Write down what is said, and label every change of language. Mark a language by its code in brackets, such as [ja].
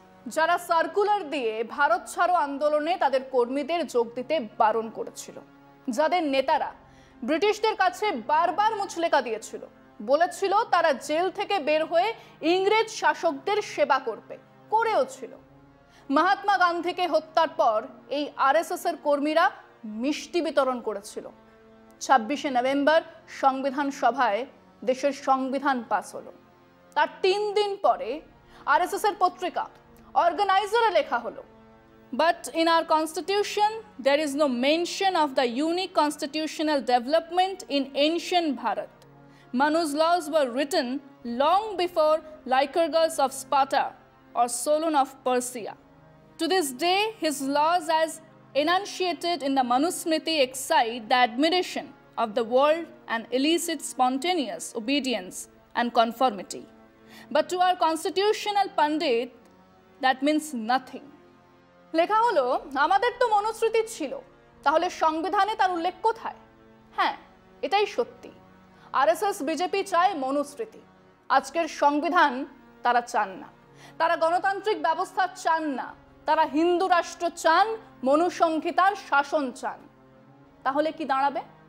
[bn] যারা সার্কুলার দিয়ে ভারত ছাড়ো আন্দোলনে তাদের কর্মীদের যোগ দিতে বারণ করেছিল, যাদের নেতারা ব্রিটিশদের কাছে বারবার মুচলেকা দিয়েছিল, বলেছিল তারা জেল থেকে বের হয়ে ইংরেজ শাসকদের সেবা করবে, করেও ছিল। মহাত্মা গান্ধীকে হত্যার পর এই আরএসএস এর কর্মীরা মিষ্টি বিতরণ করেছিল। 26শে নভেম্বর সংবিধান সভায় দেশের সংবিধান পাস হলো। তার 3 দিন পরে আরএসএস এর পত্রিকা অর্গানাইজারে লেখা হলো, [en] But in our constitution, there is no mention of the unique constitutional development in ancient Bharat. Manu's laws were written long before Lycurgus of Sparta or Solon of Persia. To this day, his laws as enunciated in the Manusmriti excite the admiration of the world and elicit spontaneous obedience and conformity. But to our constitutional Pandit, that means nothing. [bn] লেখা হলো, আমাদের তো মনুস্মৃতি ছিল, তাহলে সংবিধানে তার উল্লেখ কোথায়? হ্যাঁ, এটাই সত্যি। আরএসএস বিজেপি চায় মনুস্মৃতি, আজকের সংবিধান তারা চান না। তারা গণতান্ত্রিক ব্যবস্থা চান না, তারা হিন্দু রাষ্ট্র চান, মনুসংহিতার শাসন চান। তাহলে কি দাঁড়াবে?